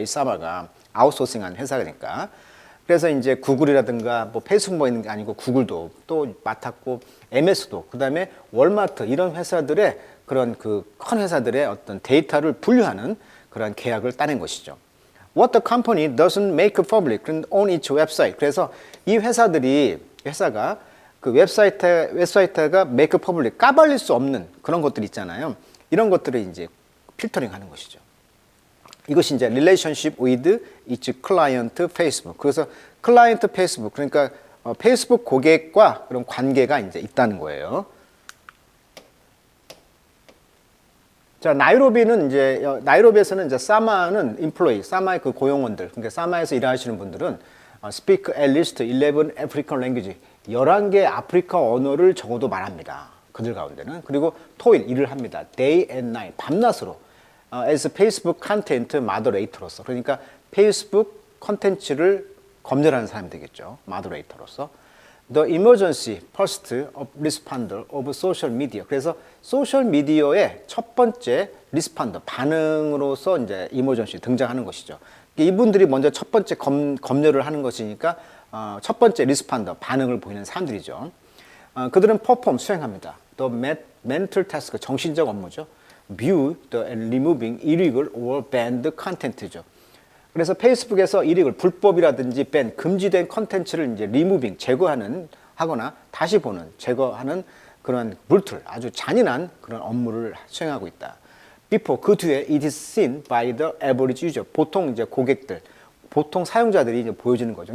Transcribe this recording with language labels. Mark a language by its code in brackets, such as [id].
[ko] 이 사마가 아웃소싱한 회사니까. 그래서 이제 구글이라든가 뭐 페이스북만 있는 게 아니고 구글도 또 맡았고 MS도 그다음에 월마트 이런 회사들의 그런 그 큰 회사들의 어떤 데이터를 분류하는 그런 계약을 따낸 것이죠. [en] What the company doesn't make public on its website. [ko] 그래서 이 회사가 그 웹사이트가 [en] make public [ko] 까발릴 수 없는 그런 것들 있잖아요. 이런 것들을 이제 필터링하는 것이죠. [en] 이것이 이제 relationship with its client Facebook. [ko] 그래서 클라이언트 페이스북 그러니까 페이스북 고객과 그런 관계가 이제 있다는 거예요. 자, 나이로비에서는 이제 사마는 employee, 사마의 그 고용원들, 그러니까 사마에서 일하시는 분들은 [en] speak at least 11 African language, [ko] 11개 아프리카 언어를 적어도 말합니다. 그들 가운데는. 그리고 토일, 일을 합니다. [en] day and night, [ko] 밤낮으로. [en] as Facebook content moderator로서. [ko] 그러니까 페이스북 컨텐츠를 검열하는 사람이 되겠죠. moderator로서. [en] The emergency first responder of social media. [ko] 그래서 소셜 미디어의 첫 번째 리스판더, 반응으로서 이제 emergency 등장하는 것이죠. 이분들이 먼저 첫 번째 검열을 하는 것이니까 첫 번째 리스판더, 반응을 보이는 사람들이죠. 그들은 perform, 수행합니다. [en] The mental task, [ko] 정신적 업무죠. [en] View and removing illegal or banned content죠. [ko] 그래서 페이스북에서 일익을 불법이라든지 밴, 금지된 컨텐츠를 이제 리무빙, 하거나 다시 보는, 제거하는 그런 물툴, 아주 잔인한 그런 업무를 수행하고 있다. Before, 그 뒤에 [en] it is seen by the average user, [ko] 보통 이제 고객들, 보통 사용자들이 이제 보여지는 거죠.